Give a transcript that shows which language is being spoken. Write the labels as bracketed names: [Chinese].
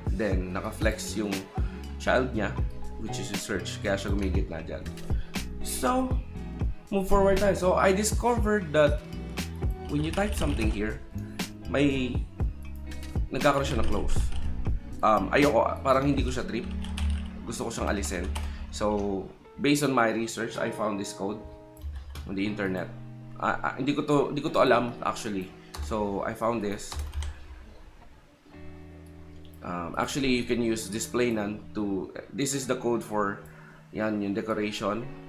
[Filipino] Then, naka-flex yung child niya, which is yung search. Kaya siya gumigit na dyan. [English] So, move forward tayo. So, I discovered that when you type something here, may nagkakaroon siya na close. [Filipino] Ayoko, parang hindi ko siya trip. Gusto ko siyang alisin. [English] So, based on my research, I found this code on the internet. [Filipino] Hindi ko to alam actually. [English] So, I found this. Actually, you can use display none to, this is the code for yan yung decoration.